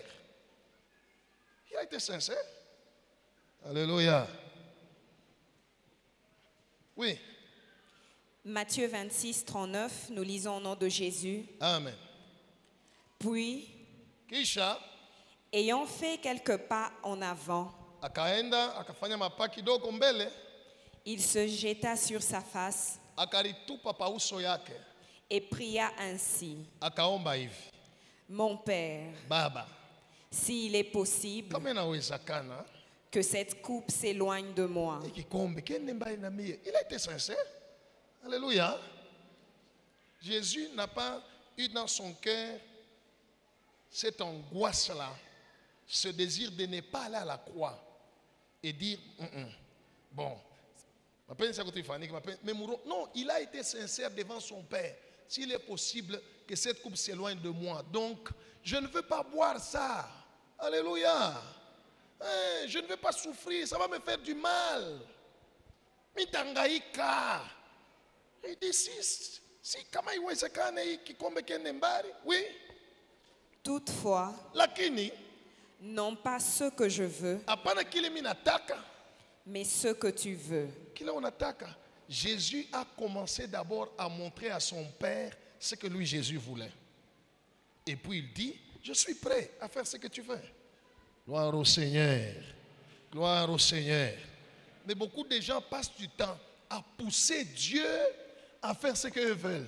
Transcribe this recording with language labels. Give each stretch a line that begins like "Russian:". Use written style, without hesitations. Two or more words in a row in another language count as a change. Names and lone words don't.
French: Il a été sincère. Alléluia. Oui. Matthieu 26, 39, nous lisons au nom de Jésus. Amen. Puis,
Swahili: Kisha,
French: ayant fait quelques pas en avant,
Swahili: akaenda akafanya mapa kidogo mbele,
French: il se jeta sur sa face
Swahili: akaritupa pa uso yake,
French: et pria ainsi.
Swahili: Akaomba hivi.
French: Mon Père,
Swahili: Baba,
French: s'il est possible,
Swahili: kama inawezekana,
French: que cette coupe s'éloigne de moi. Il a été sincère. Alléluia. Jésus n'a pas eu dans son cœur cette angoisse-là, ce désir de ne pas aller à la croix et dire, bon, non, il a été sincère devant son Père. S'il est possible que cette coupe s'éloigne de moi, donc je ne veux pas boire ça. Alléluia. Je ne veux pas souffrir, ça va me faire du mal.
Swahili: Mitangaika.
French: Il dit si
Swahili: kama iwezekane hii kikombe kiende mbali,
French: oui. Toutefois,
Swahili: lakini
French: non pas ce que je veux,
Swahili: hapana kile mimi nataka,
French: mais ce que tu veux.
Swahili: Kile unataka.
French: Jésus a commencé d'abord à montrer à son Père ce que lui Jésus voulait. Et puis il dit, je suis prêt à faire ce que tu veux. Gloire au Seigneur. Gloire au Seigneur. Mais beaucoup de gens passent du temps à pousser Dieu à faire ce qu'ils veulent.